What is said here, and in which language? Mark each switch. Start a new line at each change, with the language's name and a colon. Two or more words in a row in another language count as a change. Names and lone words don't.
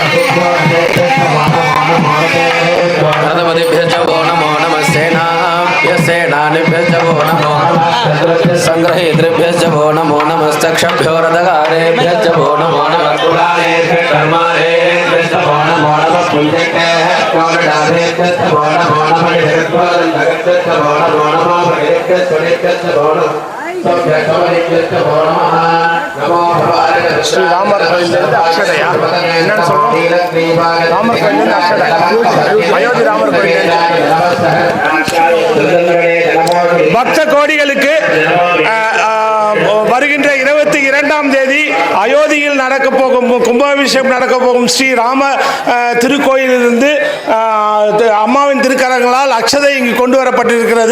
Sanskrit: रथपतिभ्यश्च वो नमो नमः सेनानिभ्यश्च वो नमो सङ्ग्रहीतृभ्यश्च वो नमो नमस्तक्षभ्यो रथकारेभ्यश्च वो नमो नमः कर्मारेभ्यश्च वो नमो नमः पुण्यकेभ्यो नडारेभ्यश्च वो नमो नमः जगद्भ्यश्च वो नमो नमः भगेभ्यश्च वो नमः
Tamil: ஸ்ரீ ராமர் கோயிலிருந்து அக்ஷதையா என்னன்னு சொல்றோம் ராமர் கோயிலிருந்து அக்ஷதையா அயோத்தி ராமர் கோயில் பக்த கோடிகளுக்கு வருகின்ற 22ஆம் தேதி அயோத்தியில் நடக்க போகும் கும்பாபிஷேகம் நடக்க போகும் ஸ்ரீ ராம திருக்கோயிலிருந்து அம்மாவின் திருக்கரங்களால் அக்ஷதை இங்கு கொண்டு வரப்பட்டிருக்கிறது.